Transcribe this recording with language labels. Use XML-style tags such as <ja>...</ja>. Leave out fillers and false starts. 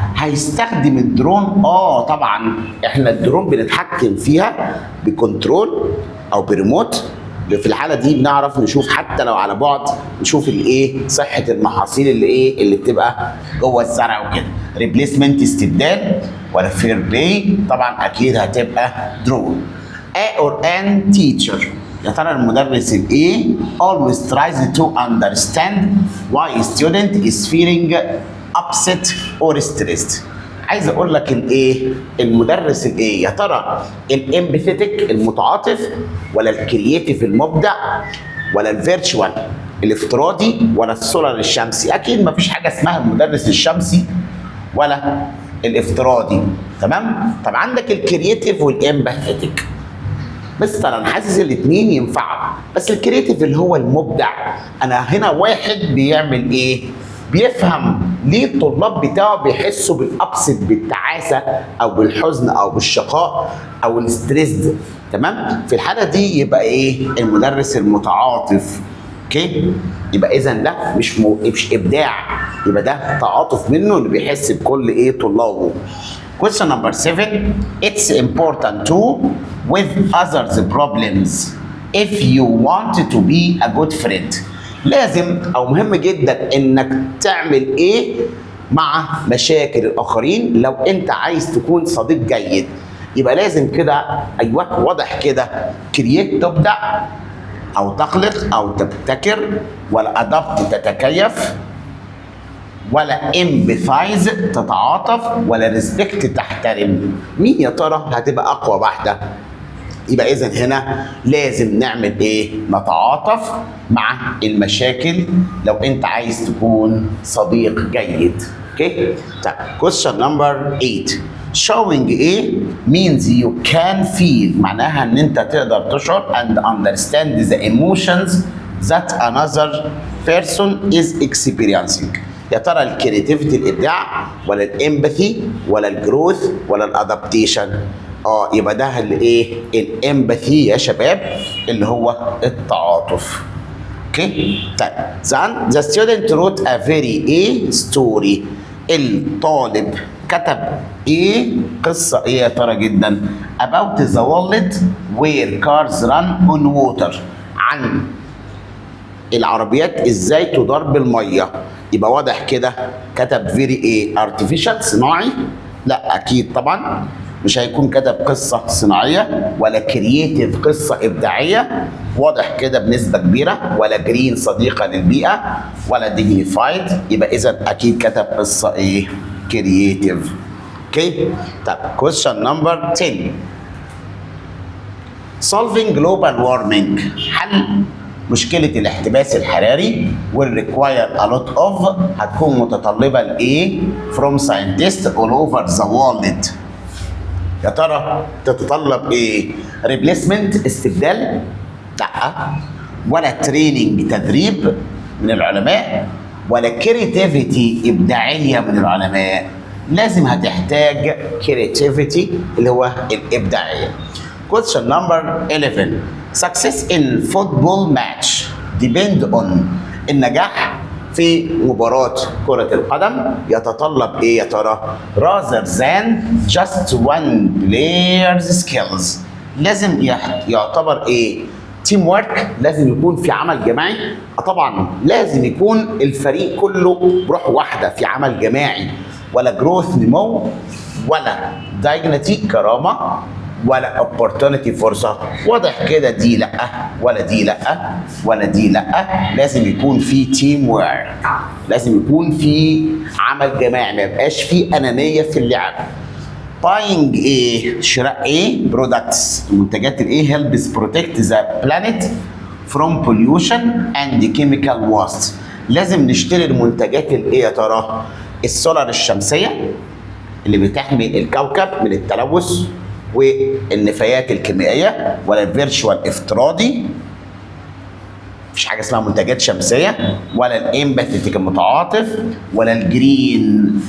<ar>هيستخدم الدرون؟ طبعا احنا الدرون بنتحكم فيها بكنترول او بريموت. في الحاله دي بنعرف نشوف حتى لو على بعد، نشوف الايه؟ صحه المحاصيل اللي ايه؟ اللي بتبقى جوه الزرع وكده. ريبليسمنت استبدال، ولا فير بلاي؟ طبعا اكيد هتبقى درون.</ar> <en>A or an teacher،</en> <ar>يا ترى المدرس الايه؟</ar> <en>always tries to understand why a student is feeling upset or stressed.</en> <ar>عايز اقول لك الايه؟ المدرس الايه؟ يا ترى الامباثيتك المتعاطف، ولا الكرييتيف المبدع، ولا الفيرتشوال الافتراضي، ولا السولار الشمسي؟ اكيد ما فيش حاجه اسمها المدرس الشمسي ولا الافتراضي. تمام؟ طب عندك الكرييتيف والامباثيتك. بس انا حاسس الاثنين ينفعوا، بس الكرييتيف اللي هو المبدع. انا هنا واحد بيعمل ايه؟ بيفهم ليه الطلاب بتاعه بيحسوا بالابسط، بالتعاسه او بالحزن او بالشقاء او الستريس. تمام؟ في الحاله دي يبقى ايه؟ المدرس المتعاطف. اوكي؟ يبقى اذا ده مش ابداع، يبقى ده تعاطف منه اللي بيحس بكل ايه؟ طلابه.</ar> <en>Question number 7. It's important to with others problems if you want to be a good friend.</en> <ar>لازم او مهم جدا انك تعمل ايه مع مشاكل الاخرين لو انت عايز تكون صديق جيد. يبقى لازم كده، ايوه واضح كده، كرييت تبدع او تخلق او تبتكر، ولا ادابت تتكيف، ولا امبثايز تتعاطف، ولا ريسبكت تحترم. مين يا ترى هتبقى اقوى واحده؟ يبقى اذا هنا لازم نعمل ايه؟ نتعاطف مع المشاكل لو انت عايز تكون صديق جيد.</ar> <en>Okay? طيب question number 8. showing ايه means you can feel،</en> <ar>معناها ان انت تقدر تشعر</ar> <en>and understand the emotions that another person is experiencing.</en> <ar>يا ترى الكرياتيفيتي الابداع، ولا الامباثي، ولا الجروث، ولا الادابتيشن؟ يبقى ده اللي ايه؟ الامباثي يا شباب، اللي هو التعاطف.</ar> <en>Okay? طيب the student wrote a very story.</en> <ar>الطالب كتب ايه؟ قصه ايه يا ترى جدا؟</ar> <en>about the world where cars run on water.</en> <ar>عن العربيات ازاي تدار بالميه. يبقى واضح كده كتب فيري ايه؟ ارتفيشال، صناعي؟ لا اكيد طبعا مش هيكون كتب قصه صناعيه، ولا كرييتيف قصه ابداعيه، واضح كده بنسبه كبيره، ولا جرين صديقه للبيئه، ولا ديجنيفايد. يبقى اذا اكيد كتب قصه ايه؟ كرييتيف.</ar> <en>Okay? طب question number 10. solving global warming.</en> <ar>حل مشكلة الاحتباس الحراري</ar> <en>will require a lot of،</en> <ar>هتكون متطلبة لإيه؟</ar> <en>from scientists all over the world.</en> <ar>يا ترى تتطلب إيه؟ replacement استبدال؟ لأ. ولا training تدريب من العلماء، ولا creativity إبداعية من العلماء. لازم هتحتاج creativity اللي هو الإبداعية.</ar> <en>question number 11. success in football match depend on.</en> <ar>النجاح في مباراة كرة القدم يتطلب ايه يا ترى؟</ar> <en>rather than just one player's skills.</en> <ar>لازم يعتبر ايه؟ تيم ورك، لازم يكون في عمل جماعي. طبعا لازم يكون الفريق كله بروح واحدة في عمل جماعي، ولا جروث نمو، ولا دايجنتي كرامة، ولا opportunity فرصة. واضح كده دي لأ، ولا دي لأ، ولا دي لأ. لازم يكون في تيم وورك، لازم يكون في عمل جماعي، ما يبقاش في أنانية في اللعب.</ar> <en>buying ايه؟</en> <ar>شراء ايه؟</ar> <en>products،</en> <ar>المنتجات الايه؟</ar> <en>helps protect the planet from pollution and chemical waste.</en> <ar>لازم نشتري المنتجات الايه يا ترى؟ السولار الشمسية اللي بتحمي الكوكب من التلوث والنفايات الكيميائيه، ولا الفيرتشوال افتراضي، مفيش حاجه اسمها منتجات شمسيه، ولا الامباثيتيك المتعاطف، ولا الجرين.</ar>